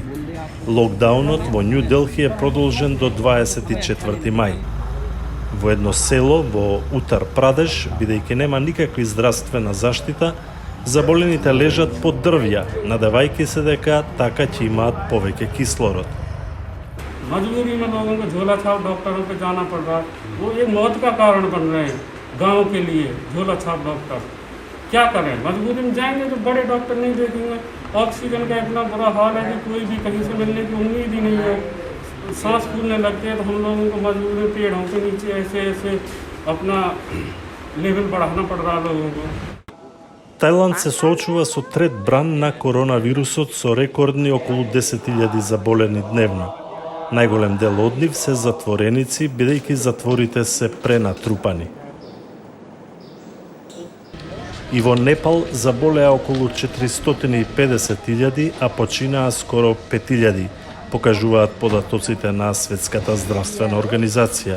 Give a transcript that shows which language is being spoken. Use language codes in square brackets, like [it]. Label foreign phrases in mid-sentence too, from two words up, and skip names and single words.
[mk] Локдаунот во Нью Делхи е продолжен до 24 мај. Во едно село во Утар Прадеш, бидејќи нема никаква здравствена заштита, заболените лежат под дрвја, надевајќи се дека така ќе имаат повеќе кислород. [hi] मजबूरी में लोगों को झोला छाप डॉक्टरों पे जाना पड़ रहा है, वो एक मौत का कारण बन रहे हैं गांव के लिए। झोला छाप डॉक्टर क्या करें, मजबूरी में जाएंगे तो बड़े डॉक्टर नहीं देखेंगे। ऑक्सीजन का इतना बुरा हाल है कि कोई भी कहीं से मिलने की उम्मीद ही नहीं है। सांस फूलने लगते हैं तो हम लोगों को मजबूरी में पेड़ों के नीचे ऐसे ऐसे अपना लेवल बढ़ाना पड़ रहा है लोगों को। [mk] Тајланд се соочува со трет бран на коронавирусот со рекордни околу 10.000 заболени дневно. Најголем дел од нив се затвореници, бидејќи затворите се пренатрупани. И во Непал заболеа околу 450.000, а починаа скоро 5.000, покажуваат податоците на Светската здравствена организација.